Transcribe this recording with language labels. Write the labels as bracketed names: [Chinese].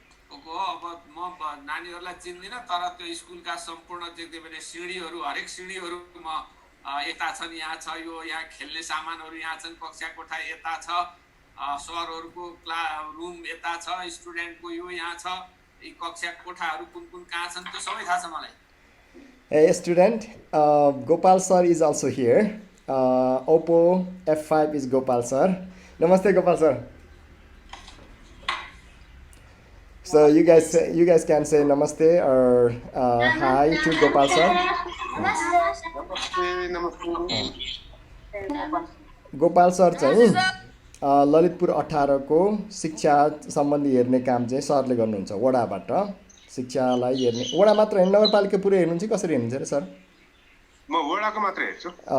[Nepali] को हो अब म नानीहरूलाई चिन्दिनँ तर त्यो स्कुलका सम्पूर्ण देख्दै भने सिँढीहरू हरेक सिँढीहरू म यता छन् यहाँ छ यो यहाँ खेल्ने सामानहरू यहाँ छन् कक्षा कोठा यता छ सरहरूको रुम यता छ स्टुडेन्टको यो यहाँ छ यी कक्षा कोठाहरू कुन कुन कहाँ छन् त्यो सबै थाहा छ मलाई। [English] Hey student, Gopal sir is also here. Oppo F5 is Gopal sir. Namaste Gopal sir. So you guys can say namaste or hi to Gopal sir. [Nepali] Gopal sir चाहिँ ललितपुर 18 को शिक्षा सम्बन्धी हेर्ने काम चाहिँ सरले गर्नुहुन्छ वडाबाट। शिक्षालाई हेर्ने वडा मात्र हैन नगरपालिका पुरै हेर्नुहुन्छ कसरी हेर्नुहुन्छ रे सर? म वडाको मात्र हेर्छु।